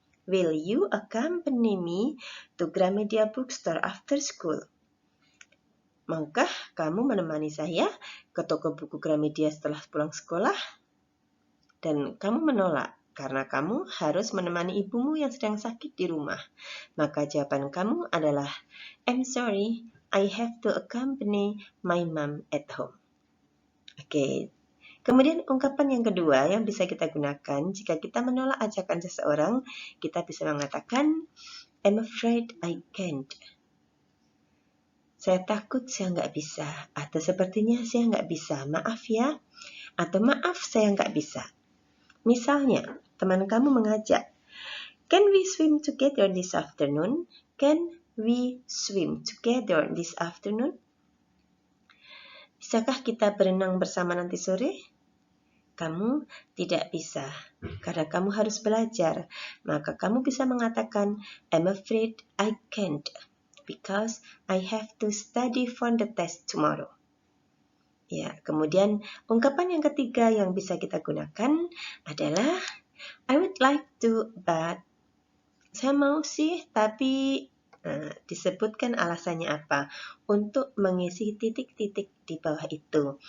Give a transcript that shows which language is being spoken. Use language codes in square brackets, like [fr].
[en] will you accompany me to Gramedia Bookstore after school? [id] Maukah kamu menemani saya ke toko buku Gramedia setelah pulang sekolah? Dan kamu menolak karena kamu harus menemani ibumu yang sedang sakit di rumah. Maka jawaban kamu adalah, [en] I'm sorry, I have to accompany my mom at home. [id] Oke. Kemudian ungkapan yang kedua yang bisa kita gunakan jika kita menolak ajakan seseorang, kita bisa mengatakan, [en] I'm afraid I can't. [id] Saya takut saya nggak bisa. Atau sepertinya saya nggak bisa. Maaf ya. Atau maaf saya nggak bisa. Misalnya, teman kamu mengajak, [en] can we swim together this afternoon? Can we swim together this afternoon? [id] Bisakah kita berenang bersama nanti sore? Kamu tidak bisa, karena kamu harus belajar. Maka kamu bisa mengatakan, [en] I'm afraid I can't, because I have to study for the test tomorrow. [id] Ya, kemudian ungkapan yang ketiga yang bisa kita gunakan adalah [en] I would like to, but [id] saya mau sih, tapi disebutkan alasannya apa untuk mengisi titik-titik di bawah itu.